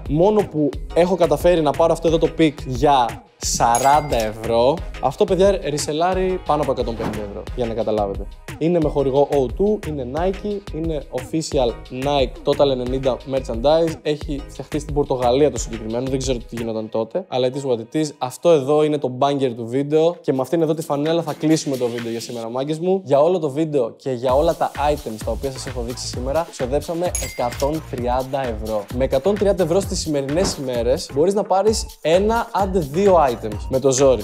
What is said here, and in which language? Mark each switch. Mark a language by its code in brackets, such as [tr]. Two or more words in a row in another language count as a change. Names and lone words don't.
[el] Μόνο που έχω καταφέρει να πάρω αυτό εδώ το pick για 40 ευρώ. Αυτό, παιδιά, ρισελάρει πάνω από 150 ευρώ, για να καταλάβετε. Είναι με χορηγό O2, είναι Nike, είναι [en] official Nike Total 90 merchandise. [el] Έχει φτιαχτεί στην Πορτογαλία το συγκεκριμένο, δεν ξέρω τι γινόταν τότε, αλλά [en] it is what it is. [el] Αυτό εδώ είναι το banger του βίντεο και με αυτήν εδώ τη φανέλα θα κλείσουμε το βίντεο για σήμερα, μάγκες μου. Για όλο το βίντεο και για όλα τα items τα οποία σας έχω δείξει σήμερα, ξοδέψαμε 130 ευρώ. Με 130 ευρώ στις σημερινές ημέρες μπορείς να πάρεις ένα άντε δύο items με το ζόρι.